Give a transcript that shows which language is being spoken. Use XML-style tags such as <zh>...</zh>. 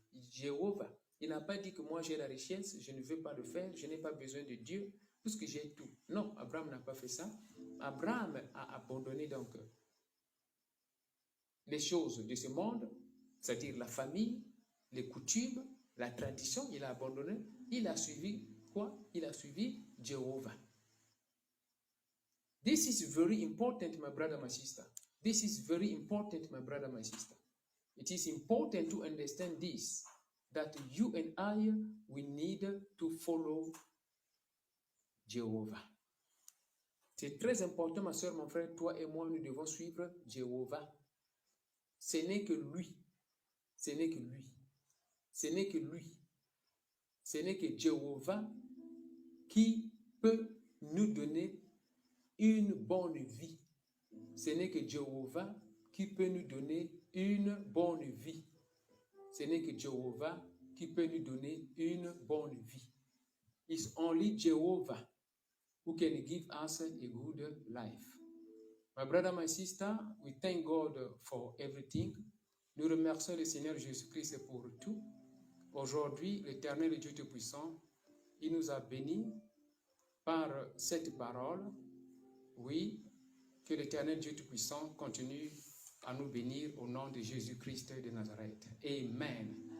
<fr>Jéhovah, il n'a pas dit que moi j'ai la richesse, je ne veux pas le faire, je n'ai pas besoin de Dieu, puisque j'ai tout. Non, Abraham n'a pas fait ça. Abraham a abandonné donc les choses de ce monde, c'est-à-dire la famille, les coutumes, la tradition, il a abandonné. Il a suivi quoi? Il a suivi Jéhovah.</fr> <en>This is very important, my brother, my sister. This is very important, my brother, my sister. It is important to understand this, that you and I, we need to follow Jéhovah.</en> <fr>C'est très important, ma soeur, mon frère, toi et moi, nous devons suivre Jéhovah. Ce n'est que lui. Ce n'est que lui. Ce n'est que lui. Ce n'est que Jéhovah qui peut nous donner une bonne vie. Ce n'est que Jéhovah qui peut nous donner une bonne vie. Ce n'est que Jéhovah qui peut nous donner une bonne vie.</fr> <en>It's only Jehovah who can give us a good life. My brother, my sister, we thank God for everything.</en> <fr>Nous remercions le Seigneur Jésus-Christ pour tout. Aujourd'hui, l'Éternel Dieu Tout-Puissant, il nous a bénis par cette parole. Oui, que l'Éternel Dieu Tout-Puissant continue à nous bénir au nom de Jésus-Christ de Nazareth. Amen.</fr>